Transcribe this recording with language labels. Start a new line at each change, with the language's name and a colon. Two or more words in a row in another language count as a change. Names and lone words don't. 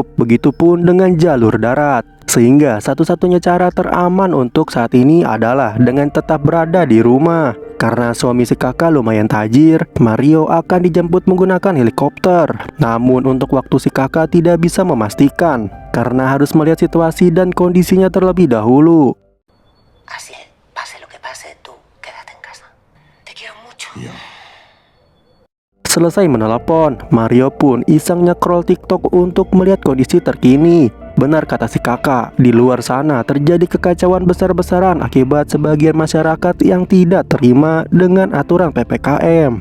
Indonesian: Begitupun dengan jalur darat. Sehingga satu-satunya cara teraman untuk saat ini adalah dengan tetap berada di rumah. Karena suami si kakak lumayan tajir, Mario akan dijemput menggunakan helikopter. Namun untuk waktu si kakak tidak bisa memastikan karena harus melihat situasi dan kondisinya terlebih dahulu.
Spanish: Así es, pase lo que pase, tú quédate en casa. Te quiero mucho.
Indonesian: Selesai menelepon, Mario pun iseng nge-scroll TikTok untuk melihat kondisi terkini. Benar kata si kakak, di luar sana terjadi kekacauan besar-besaran akibat sebagian masyarakat yang tidak terima dengan aturan PPKM.